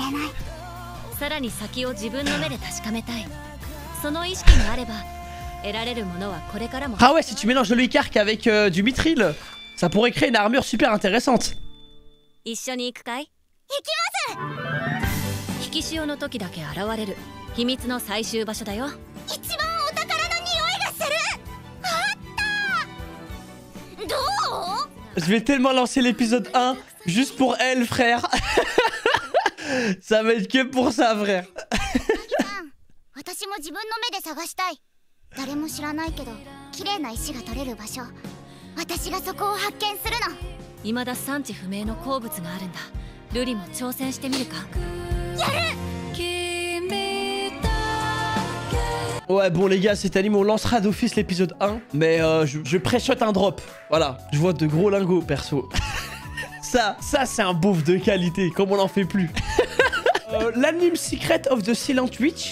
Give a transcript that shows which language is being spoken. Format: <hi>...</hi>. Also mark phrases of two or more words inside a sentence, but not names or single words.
<fr>Ah ouais, si tu mélanges le Icarque avec du mithril, ça pourrait créer une armure super intéressante.</fr> <ja>き潮の時だけ現れる秘密の最終場所だよ。一番お宝の匂いがする。あった。どう？</ja> <fr>Je vais tellement lancer l'épisode 1 juste pour elle, frère. Ça va être que pour ça, frère.</fr> <ja>私も自分の目で探したい。誰も知らないけど綺麗な石が取れる場所、私がそこを発見するの。未だ産地不明の鉱物があるんだ。ルリも挑戦してみるか。やる。</ja> <fr>Ouais, bon les gars, cet anime on lancera d'office l'épisode 1, mais je pré-shot un drop. Voilà, je vois de gros lingots perso. ça c'est un beauf de qualité, comme on n'en fait plus. L'anime Secret of the Silent Witch.</fr>